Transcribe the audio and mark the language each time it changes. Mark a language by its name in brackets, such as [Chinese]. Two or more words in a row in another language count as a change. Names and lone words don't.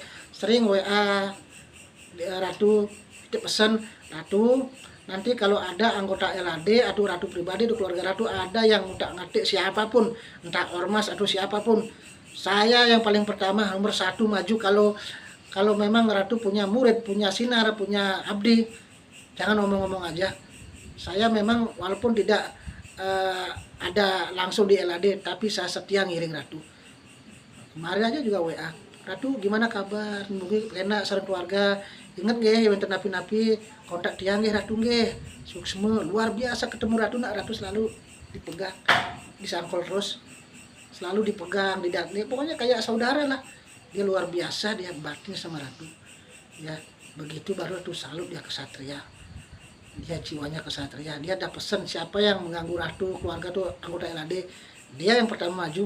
[Indonesian] Sering WA Ratu, pesan Ratu, nanti kalau ada anggota LAD atau Ratu pribadi atau keluarga Ratu ada yang minta ngetik siapapun, entah ormas atau siapapun, saya yang paling pertama nomor 1 maju. Kalau memang Ratu punya murid, punya sinar, punya abdi, jangan ngomong-ngomong aja. Saya memang walaupun tidak ada langsung di LAD, tapi saya setia ngiring Ratu. Kemarin aja juga WA, Ratu gimana kabar, mungkin enak sareng keluarga, inget nggih yang napi-napi [Balinese] kontak tiang nggih Ratu nggih, [Indonesian] suksma luar biasa ketemu Ratu. Nak Ratu selalu dipegang, disangkol terus, selalu dipegang, didatni, pokoknya kayak saudara lah. Dia luar biasa, dia batin sama Ratu. Ya begitu baru Ratu salut, dia kesatria. Dia jiwanya kesatria. Dia ada pesan siapa yang mengganggu Ratu, keluarga tuh anggota LAD, dia yang pertama maju.